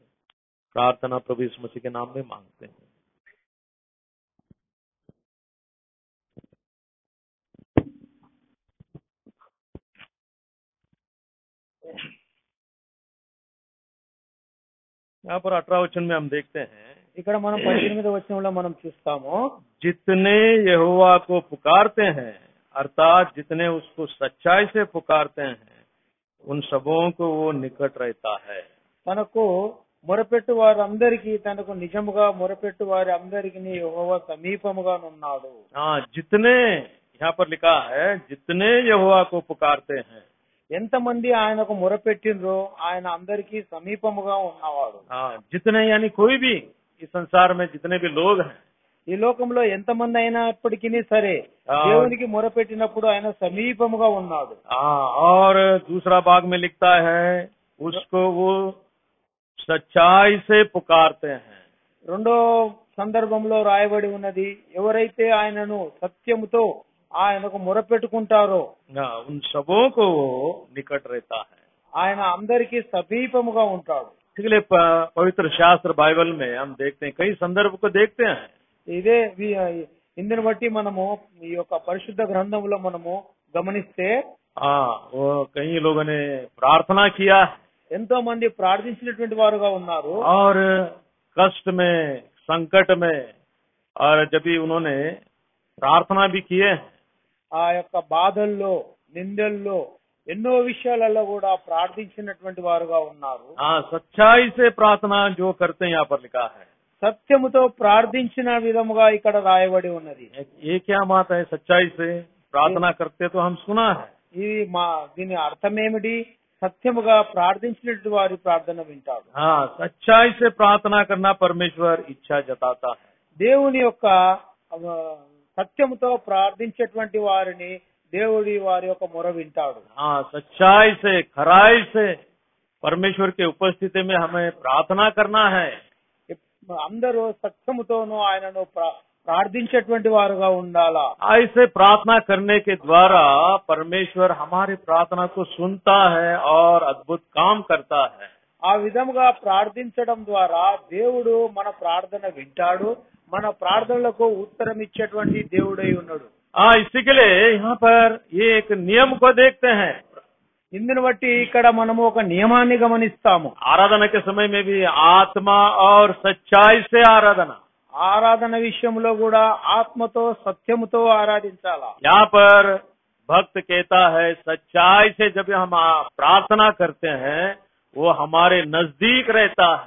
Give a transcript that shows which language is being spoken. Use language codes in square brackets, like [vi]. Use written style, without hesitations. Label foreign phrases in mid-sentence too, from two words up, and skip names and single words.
[hi] प्रार्थना प्रभु यीशु मसीह के नाम में मांगते हैं। यहाँ पर 18 वचन में हम देखते हैं [te] ఇక్కడ మనం 18వ వచనంలో మనం చూస్తాము, [hi] जितने यहोवा को पुकारते हैं अर्थात जितने उसको सच्चाई से पुकारते हैं उन सबों को वो निकट रहता है। [te] తనకు మొరపెట్టు వారందరికీ తనకు నిజముగా మొరపెట్టు వారి అందరికీ యెహోవా సమీపముగా ఉన్నాడు। [hi] हाँ, जितने यहाँ पर लिखा है जितने यहोवा को पुकारते हैं। [te] ఎంతమంది ఆయనకు మొరపెట్టిండ్రో ఆయన అందరికీ సమీపముగా ఉన్నవాడు। [hi] हाँ, जितने यानी कोई भी इस संसार में जितने भी लोग हैं [te] ఈ లోకంలో ఎంతమంది అయినప్పటికీ సరే దేవునికి మొరపెట్టినప్పుడు ఆయన సమీపముగా ఉన్నాడు। [hi] हाँ, और दूसरा भाग में लिखता है उसको वो सच्चाई से पुकारते हैं। [te] రెండో సందర్భంలో రాయబడి ఉన్నది, ఎవరైతే ఆయనను సత్యముతో ఆయనకు మొరపెట్టుకుంటారో [hi] उन सबों को वो निकट रहता है। [te] ఆయన అందరికీ సమీపముగా ఉంటాడు। [hi] इसलिए पवित्र शास्त्र बाइबल में हम देखते हैं, कई संदर्भ को देखते हैं। [te] ఇదే ఇందుని బట్టి మనము ఈ యొక్క పరిశుద్ధ గ్రంథంలో మనము గమనిస్తే [hi] हाँ, वो कई लोगों ने प्रार्थना किया [te] ఎంతో మంది ప్రార్థించినటువంటి వారుగా ఉన్నారు। [hi] और कष्ट में संकट में और जब भी उन्होंने प्रार्थना भी किए [te] ఆ యొక్క బాధల్లో నిందల్లో ఎన్నో విషయాలలో కూడా ప్రార్థించినటువంటి వారుగా ఉన్నారు। [hi] हाँ, सच्चाई से प्रार्थना जो करते हैं यहाँ पर लिखा है। [te] సత్యముతో ప్రార్థించిన విధముగా ఇక్కడ రాయబడి ఉన్నది। [hi] ये क्या बात है, सच्चाई से प्रार्थना करते तो हम सुना है। [te] ఇది దీని అర్థం ఏమిటి? సత్యముగా ప్రార్థించినటువంటి వారి ప్రార్థన వింటాడు। [hi] हाँ, सच्चाई से प्रार्थना करना परमेश्वर इच्छा जताता है। [te] దేవుని యొక్క సత్యముతో ప్రార్థించేటువంటి వారిని దేవుడి వారి యొక్క మొర వింటాడు. [hi] हाँ, सच्चाई से खराई से परमेश्वर की उपस्थिति में हमें प्रार्थना करना है. [te] అందరూ సత్యముతోనూ ఆయనను ప్రార్థించేటువంటి వారుగా ఉండాలా. [hi] ऐसे प्रार्थना करने के द्वारा परमेश्वर हमारी प्रार्थना को सुनता है और अद्भुत काम करता है. [te] ఆ విధముగా ప్రార్థించడం ద్వారా దేవుడు మన ప్రార్థన వింటాడు, మన ప్రార్థనలకు ఉత్తరం ఇచ్చేటువంటి దేవుడై ఉన్నాడు. [hi] इसी के लिए यहाँ पर ये एक नियम को देखते हैं. [te] ఇందుని బట్టి ఇక్కడ మనము ఒక నియమాన్ని గమనిస్తాము. [hi] आराधना के समय में भी आत्मा और सच्चाई से आराधना. [te] ఆరాధన విషయంలో కూడా ఆత్మతో సత్యముతో ఆరాధించాలా. [hi] यहाँ पर भक्त कहता है सच्चाई से जब हम प्रार्थना करते हैं वो हमारे नजदीक रहता है.